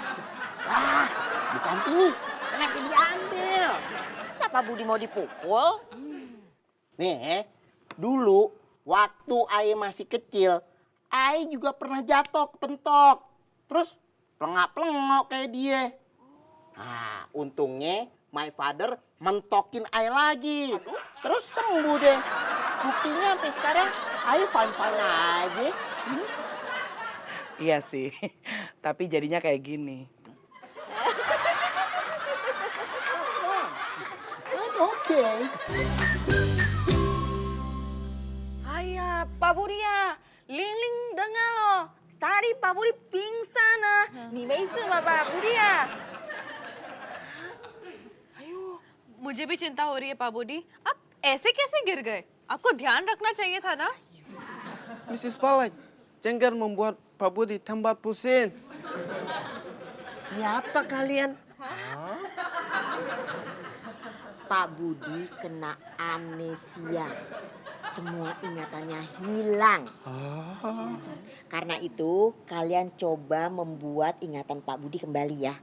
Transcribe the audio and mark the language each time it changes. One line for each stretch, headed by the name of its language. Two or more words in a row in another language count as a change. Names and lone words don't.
Indonesian: Bukan ini, kenapa diambil? Masa Pak Budi mau dipukul? Nih, dulu waktu Aye masih kecil, Aye juga pernah jatuh kepentok. Terus pelengak-pelengok kayak dia. Nah, untungnya
English: my father
Indonesian: mentokin Aye lagi. Terus sembuh deh. Buktinya sampai sekarang Aye fine-fine aja. Iya sih, tapi jadinya kayak gini. Oke. Ayah, Pak Budi ya. Lingling dengar loh. Tadi Pak Budi pingsan ah. Nih sama Pak Budi ya.
Hindi: मुझे भी चिंता हो रही है पाबूदी। आप ऐसे कैसे गिर गए? आपको ध्यान रखना चाहिए था ना?
Indonesian: Mrs. Palek, jangan membuat Pak Budi tambah pusing. Siapa kalian? Pak Budi kena amnesia. Semua ingatannya hilang. Karena itu kalian coba membuat ingatan Pak Budi kembali ya.